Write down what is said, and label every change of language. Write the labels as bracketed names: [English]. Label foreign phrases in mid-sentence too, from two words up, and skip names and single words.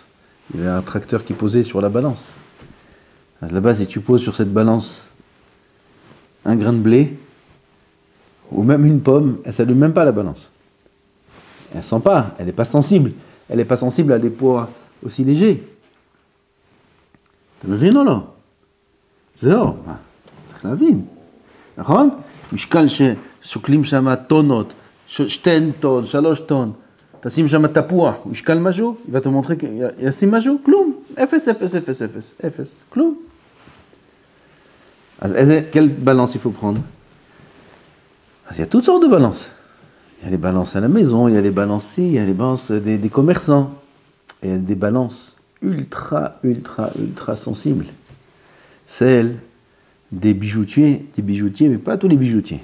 [French] Il y avait un tracteur qui posait sur la balance. Là-bas, si tu poses sur cette balance un grain de blé, ou même une pomme, elle ne s'allume même pas la balance. Elle ne sent pas, elle n'est pas sensible. Elle n'est pas sensible à des poids aussi légers. [Hebrew] אתה מבין או לא? זהו, צריך להבין. נכון? משקל ששוקלים שם טונות, 2 טון, 3 טון, תשים שם תפוח, משקל משהו, ואתה מונטרה, ישים משהו? כלום. 0, 0, 0, 0, 0, כלום. [French] אז quelle balance il faut prendre? Il y a toutes sortes de balances. Il y a les balances à la maison, il y a les balances ici, il y a les balances des commerçants. Et il y a des balances ultra sensibles. Celles des bijoutiers, mais pas tous les bijoutiers.